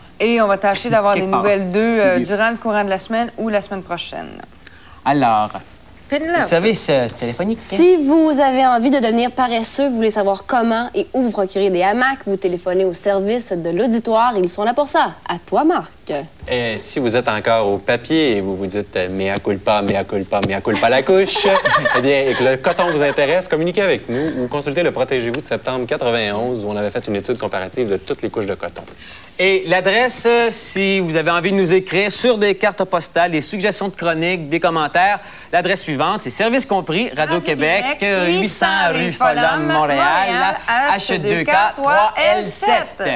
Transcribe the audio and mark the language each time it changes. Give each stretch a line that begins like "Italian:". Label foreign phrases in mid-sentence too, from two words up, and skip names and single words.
French: Et on va tâcher d'avoir des nouvelles d'eux durant le courant de la semaine ou la semaine prochaine. Alors, le service téléphonique. Si vous avez envie de devenir paresseux, vous voulez savoir comment et où vous procurer des hamacs, vous téléphonez au service de l'auditoire. Ils sont là pour ça. À toi, Marc. Si vous êtes encore au papier et vous vous dites «
Latin: mea culpa, mea culpa, mea culpa
French: la couche », eh bien, et que le coton vous intéresse, communiquez avec nous ou consultez le Protégez-vous de septembre 91 où on avait fait une étude comparative de toutes les couches de coton. Et l'adresse, si vous avez envie de nous écrire sur des cartes postales, des suggestions de chroniques, des commentaires, l'adresse suivante, c'est Service compris, Radio-Québec, 800 rue Follam, Montréal, H2K 3L7.